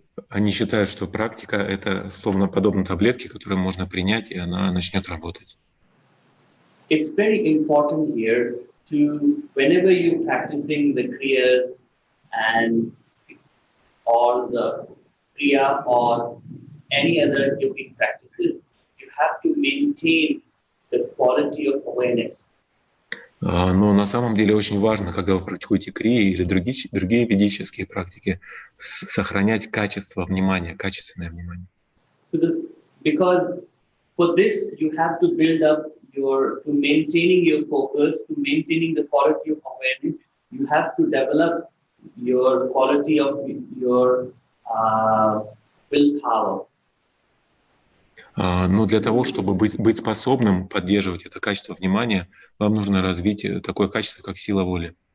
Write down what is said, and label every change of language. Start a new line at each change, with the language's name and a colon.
Russian: Они считают, что практика — это словно подобно таблетке, которую можно принять, и она начнет работать.
English: It's very important here to, whenever you're practicing the kriyas and or the kriya or any other yogic practices, you have to maintain the quality of awareness.
Russian: Но на самом деле очень важно, когда вы практикуете крии или другие ведические практики, сохранять качество внимания, качественное внимание.
English: Because for this you have to build up to maintaining your focus, to maintaining the quality of awareness, you have to develop your quality of your willpower.
Russian: Но для того, чтобы быть способным поддерживать это качество внимания, вам нужно развить такое качество, как сила воли.